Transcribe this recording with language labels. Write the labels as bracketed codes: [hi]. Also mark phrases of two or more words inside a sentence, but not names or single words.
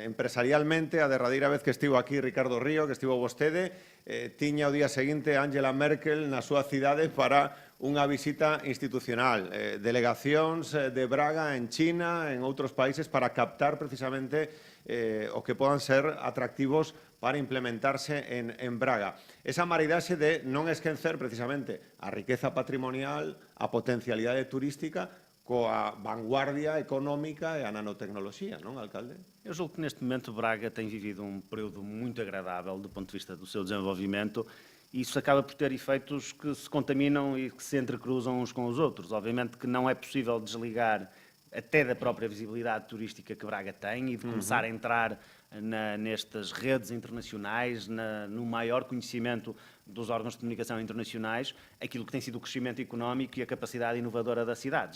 [gl] Empresarialmente, a derradeira vez que estivo aquí Ricardo Río, que estivo vostede, tiña o día seguinte Angela Merkel na súa cidade para unha visita institucional, delegacións de Braga en China, en outros países, para captar precisamente o que podan ser atractivos para implementarse en Braga. Esa maridaxe de non esquecer precisamente a riqueza patrimonial, a potencialidade turística, coa vanguardia económica e a nanotecnoloxía, non, alcalde? [pt] Eu julgo que neste momento Braga tem vivido um período muito agradável do ponto de vista do seu desenvolvimento e isso acaba por ter efeitos que se contaminam e que se entrecruzam uns com os outros. Obviamente que não é possível desligar até da própria visibilidade turística que Braga tem e de começar a entrar nestas redes internacionais, no maior conhecimento dos órgãos de comunicação internacionais, aquilo que tem sido o crescimento económico e a capacidade inovadora da cidade.